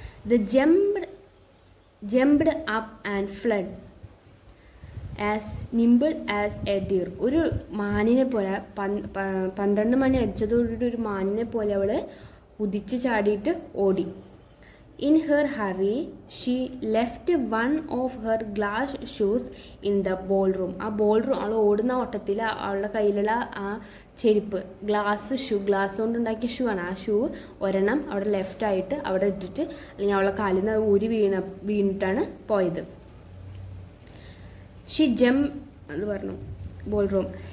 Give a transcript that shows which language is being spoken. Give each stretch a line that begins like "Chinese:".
English: The jumped up and fled as nimble as a deer.
Malayalam: ഒരു മാനിനെ പോലെ 12 മണി അടിച്ചതോടുകൂടി ഒരു മാനിനെ പോലെ അവൾ കുതിച്ച് ചാടിയിട്ട് ഓടി.
English: In her hurry she left one of her glass shoes in the ballroom.
Malayalam: ആ ബോൾറൂം, അവൾ ഓടുന്ന ഓട്ടത്തിൽ അവളുടെ കയ്യിലുള്ള ആ ചെരുപ്പ്, ഗ്ലാസ് കൊണ്ടുണ്ടാക്കിയ ഷൂ ആണ്. ആ ഷൂ ഒരെണ്ണം അവിടെ ലെഫ്റ്റായിട്ട് അവിടെ ഇട്ടിട്ട്, അല്ലെങ്കിൽ അവളുടെ കാലിൽ നിന്ന് ഊരി വീണിട്ടാണ് പോയത്. ഷീ ജംപ് എന്ന് പറഞ്ഞു ബോൾറൂം